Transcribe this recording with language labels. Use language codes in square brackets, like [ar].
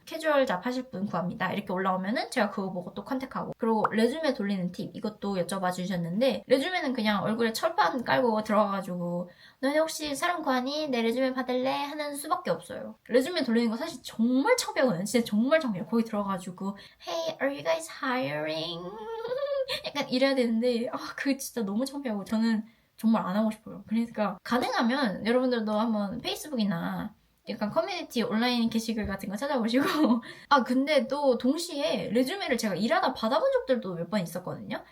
[ko] 캐주얼 잡 하실 분 구합니다. 이렇게 올라오면은 제가 그거 보고 또 컨택하고 그리고 레주메 돌리는 팁 이것도 여쭤봐 주셨는데 레주메는 그냥 얼굴에 철판 깔고 들어가가지고 너네 혹시 사람 구하니? 내 레주메 받을래? 하는 수밖에 없어요. 레주메 돌리는 거 사실 정말 창피하거든요. 진짜 정말 창피해요. 거기 들어가가지고 [en] Hey, are you guys hiring? [ko] 약간 이래야 되는데 그게 진짜 너무 창피하고 저는 정말 안 하고 싶어요. 그러니까 가능하면 여러분들도 한번 페이스북이나 약간 커뮤니티 온라인 게시글 같은 거 찾아보시고 근데 또 동시에 레주메를 제가 일하다 받아본 적들도 몇 번 있었거든요.